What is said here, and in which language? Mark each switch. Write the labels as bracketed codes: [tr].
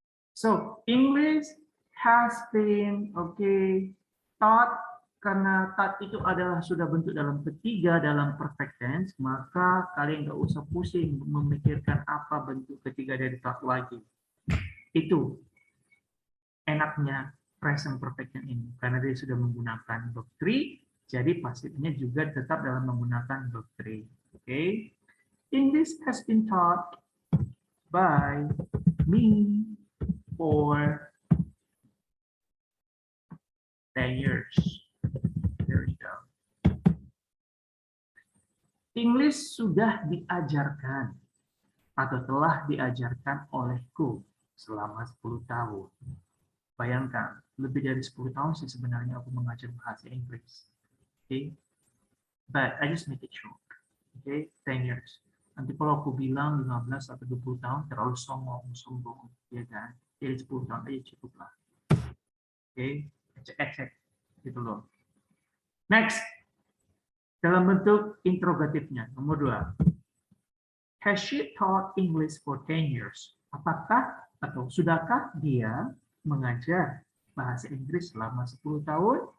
[en] So English has been taught, [id] karena taught itu adalah sudah bentuk dalam ketiga dalam perfect tense, maka kalian nggak usah pusing memikirkan apa bentuk ketiga dari taught lagi. Itu enaknya present perfect tense ini, karena dia sudah menggunakan verb 3, jadi pasifnya juga tetap dalam menggunakan verb 3. Okay. [en] English has been taught by me for 10 years. There you go. [id] English sudah diajarkan atau telah diajarkan olehku selama 10 tahun. Bayangkan, lebih dari 10 tahun sih sebenarnya aku mengajar bahasa Inggris. [en] Okay? But I just make it short. Okay? 10 years. [id] Nanti kalau aku bilang 15 atau 20 tahun terlalu sombong, ya kan? Jadi 10 tahun aja cukup lah. Oke, cek gitu loh. Next, dalam bentuk interrogatifnya, nomor 2. [en] Has she taught English for 10 years? [id] Apakah atau sudahkah dia mengajar bahasa Inggris selama 10 tahun?